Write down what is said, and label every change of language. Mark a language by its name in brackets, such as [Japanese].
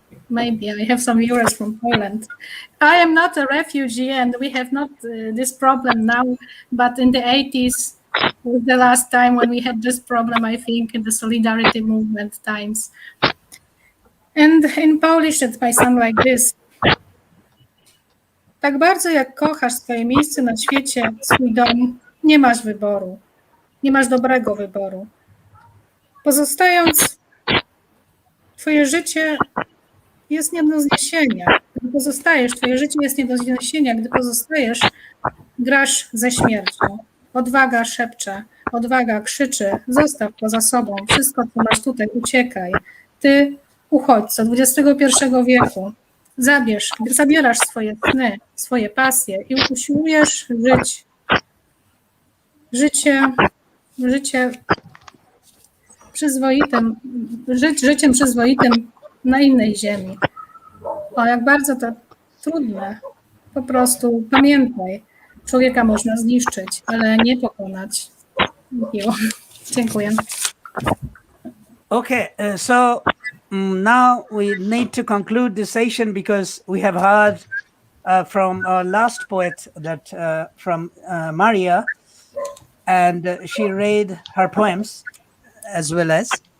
[English] Maybe I have some viewers from Poland. I am not a refugee, and we have not this problem now. But in the 80s was the last time when we had this problem, I think, in the Solidarity movement times. And in Polish it might sound like this. [Polish] Tak bardzo jak kochasz swoje miejsce na świecie, swój dom, nie masz wyboru. Nie masz dobrego wyboru. Pozostając, twoje życie jest nie do zniesienia. Gdy pozostajesz, twoje życie jest nie do zniesienia. Gdy pozostajesz, grasz ze śmiercią. Odwaga szepcze, odwaga krzyczy, zostaw poza sobą wszystko, co masz tutaj, uciekaj. Ty, uchodźco XXI wieku, zabierasz swoje sny, swoje pasje i usiłujesz życie przyzwoitym, żyć życiem przyzwoitym na innej ziemi. O, jak bardzo to trudne. Po prostu pamiętaj, człowieka można zniszczyć, ale nie pokonać. Miło. Dziękuję. [English] Okay, so now we need to conclude this session because we have heard from our last poet that from Maria, and she read her poems as well as.